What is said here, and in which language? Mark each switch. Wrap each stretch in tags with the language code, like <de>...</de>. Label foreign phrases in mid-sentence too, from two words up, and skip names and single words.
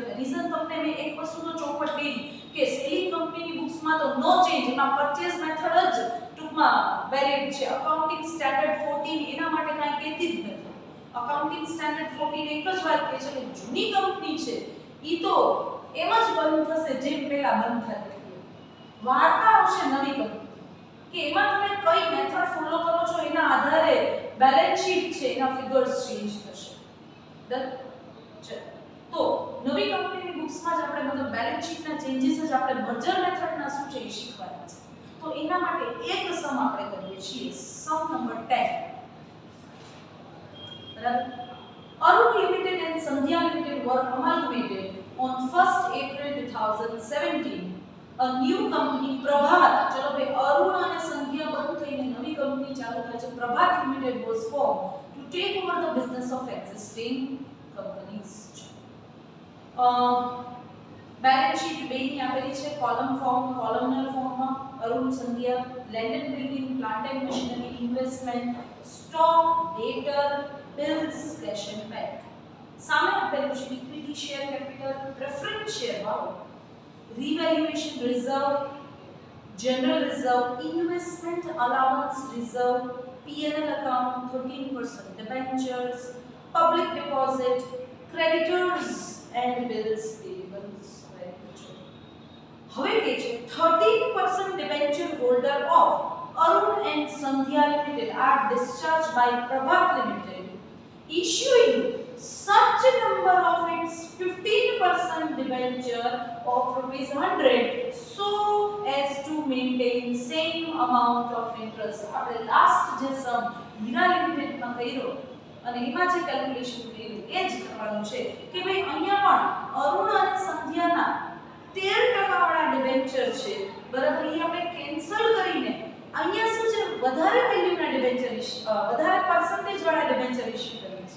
<gu>તમે રીઝન તમને મેં એક વસ્તુનો ચોખવટ કરી કે</gu> <en>selling companyની booksમાં</en> <gu>તો</gu> <en>no change</en> <gu>એમાં</gu> <en>purchase method</en> <gu>જ ટૂંકમાં વેલિડ છે</gu> <en>accounting standard 14</en> <gu>એના માટે કાંઈ કહેતી જ નથી</gu> <en>accounting standard 14</en> <gu>એક જ વાત કહે છે કે જૂની કંપની છે ઈ તો એમ જ બંધ થશે જેમ પહેલા બંધ થતી હતી વાર્તા આવશે નવી કંપની કે એમાં તમે કઈ મેથડ ફોલો કરો છો એના આધારે</gu> <en>balance sheet</en> <gu>છે એના</gu> <en>figures change</en> <gu>થશે. ડન. તો નવી કંપનીની બુક્સમાં જ આપણે મતલબ</gu> <en>balance sheetના changes</en> <gu>જ આપણે</gu> <en>merger methodના</en> <gu>શું છે એ શીખવાના છે. તો એના માટે એક સમ આપણે કરીએ છીએ,</gu> <en>sum number 10.</en> <gu>બરાબર.</gu> <en>Arun Limited and Sandhya Limited were amalgamated on 1st April 2017. A new company Prabhat,</en> <gu>ચલો ભાઈ અરુણ અને સંધ્યા બંધ થઈને નવી કંપની ચાલુ થાય છે,</gu> <en>Prabhat Limited was formed to take over the business of existing companies. balance sheet</en> <gu>બેની આપેલી છે</gu> <en>column form, columnar formમાં. Arun Sandhya, land and building, plant and machinery, investment, stock, debtor, bills, cash and bank.</en> <gu>સામે આપેલું છે</gu> <en>equity share capital, preference share</en> <gu>ભાવ,</gu> <en>revaluation reserve, general reserve, investment allowance reserve, P&L account, 13% debentures, public deposit, creditors and bills payables.</en> <gu>હવે કે છે</gu> <en>13% debenture holder of Arun and Sandhya Limited are discharged by Prabhat Limited, issuing such a number of its 15% debenture of rupees 100 so as to maintain same amount of interest.</en> <gu>આપણે લાસ્ટ જે સમ હીરા લિમિટેડ માં કર્યો અને એમાં જે કેલ્ક્યુલેશન કર્યું એ જ કરવાનું છે કે ભાઈ અહીંયા પણ અરુણ અને સંધ્યાના 13% વાળા ડિબેન્ચર છે, બરાબર. એ આપણે કેન્સલ કરીને અહીંયા શું છે વધારે વેલ્યુના ડિબેન્ચર વધારે પર્સન્ટેજ વાળા ડિબેન્ચર ઇશ્યુ કરીએ છીએ.</gu>